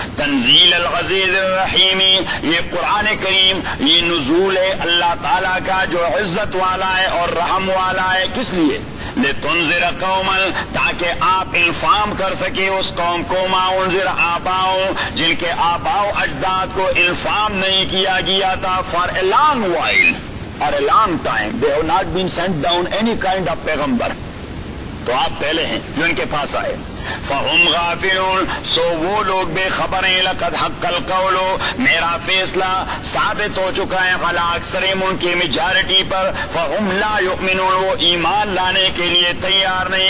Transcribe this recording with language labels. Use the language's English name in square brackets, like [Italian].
[Arabic] تنزیل العزیز الرحیم، [Urdu] یہ قرآن کریم، یہ نزول ہے اللہ تعالیٰ کا جو عزت والا ہے اور رحم والا ہے. کس لیے؟ [Arabic] لتنذر قوما، [Urdu] تاکہ آپ انفارم کر سکے اس قوم کو. [Arabic] ما انذر آباؤں، [Urdu] جن کے آباؤ اجداد کو انفارم نہیں کیا گیا تھا. [English] For a long while, for a long time they have not been sent down any kind of پیغمبر. [Urdu] تو آپ پہلے ہیں جو ان کے پاس آئے. [Arabic] فَهُمْ غَافِلُونَ، [Urdu] سو وہ لوگ بے خبر ہیں. [Arabic] لَقَدْ حَقَّ الْقَوْلُ، [Urdu] میرا فیصلہ ثابت ہو چکا ہے. [Arabic] عَلَى أَكْثَرِهِمْ، [Urdu] ان کی میجارٹی پر. [Arabic] فَهُمْ لَا يُؤْمِنُونَ، [Urdu] وہ ایمان لانے کے لیے تیار نہیں.